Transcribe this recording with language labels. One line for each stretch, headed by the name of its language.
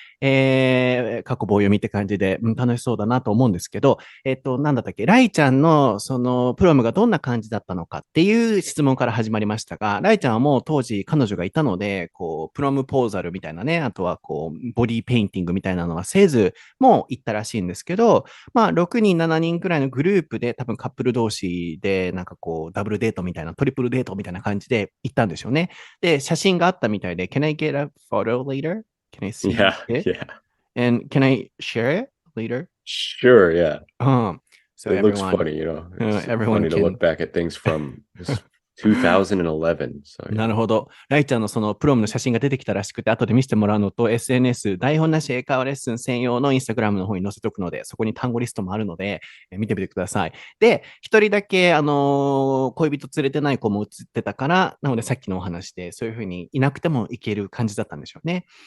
Japanese: 過去棒読みって感じで、楽しそうだなと思うんですけど、なんだったっけ、ライちゃんのそのプロムがどんな感じだったのかっていう質問から始まりましたが、ライちゃんはもう当時彼女がいたので、こう、プロムポーザルみたいなね、あとはこう、ボディペインティングみたいなのはせず、もう行ったらしいんですけど、6人、7人くらいのグループで多分カップル同士で、なんかこう、ダブルデートみたいな、トリプルデートみたいな感じで行ったんでしょうね。で、写真があったみたいで、
English: Can I get a photo later? Can I see it? Yeah. And can I share it later? Sure, yeah. So it everyone, looks funny, you know. It's everyone funny to look back at things from 2011. So, yeah.
Japanese: なるほど。ライちゃんのそのプロムの写真が出てきたらしくて、後で見せてもらうのと、SNS、台本なし英会話レッスン専用のインスタグラムの方に載せておくので、そこに単語リストもあるので、見てみてください。で、一人だけ、恋人連れてない子も写ってたから、なのでさっきのお話で、そういうふうにいなくてもいける感じだったんでしょうね。